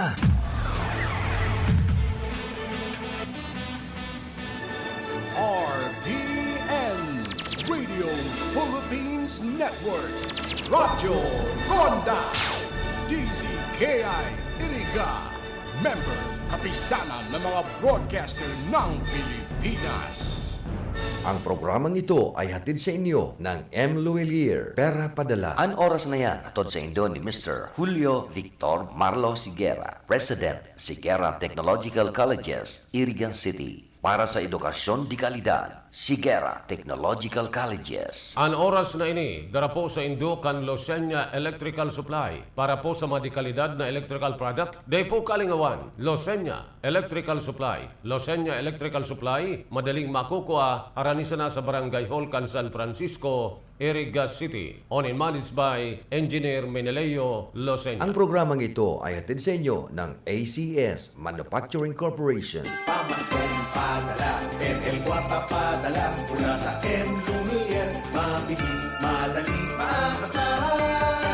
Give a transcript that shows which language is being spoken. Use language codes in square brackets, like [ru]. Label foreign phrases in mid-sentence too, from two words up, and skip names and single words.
[tl] RPN Radio Philippines Network Radyo Ronda DZKI Iriga Member Kapisanan ng mga broadcaster ng Pilipinas. Ang programang ito ay hatid sa inyo ng M. Luelier, Pera Padala. [bik] An oras na yan, atod sa Indo ni Mr. Julio Victor Marlo Sigera, President, Sigera Technological Colleges, Irigan City. Para sa edukasyon di kalidad, Sigera Technological Colleges. An oras na ini, dara po sa Indo kan Losenya Electrical Supply. Para po sa mga di kalidad na electrical product, day po kalingawan, Losenya Electrical Supply. Losenya Electrical Supply, madaling makukuha, aranisan na sa Barangay Hall kan San Francisco, Iriga City. [en] Owned and managed by Engineer Meneleo Losenya. [tl] Ang programang ito ay hatid sa inyo ng ACS Manufacturing Corporation. Pamaskong padala, ML4 padala, mula sa M. Lumier, mabilis, madali pamasahan.